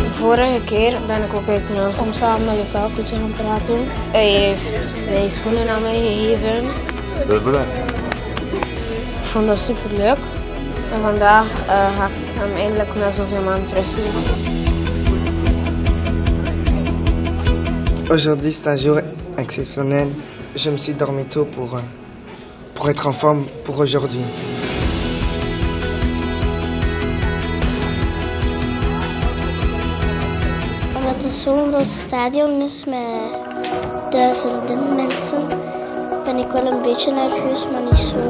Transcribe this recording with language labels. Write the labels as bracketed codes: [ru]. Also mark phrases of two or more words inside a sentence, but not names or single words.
[nl] vorige keer ben ik ook uitgenodigd om samen met Lukaku te gaan praten. Hij heeft zijn schoenen aan mij gegeven. Dat is belangrijk. Ik vond dat super leuk. En vandaag ga ik hem eindelijk na zoveel maanden terugzien. [fr] Aujourd'hui, c'est un jour exceptionnel. Je me suis dormi tôt pour être en forme pour aujourd'hui. [nl] Omdat het zo'n groot stadion is met duizenden mensen, ben ik wel een beetje nerveus, maar niet zo.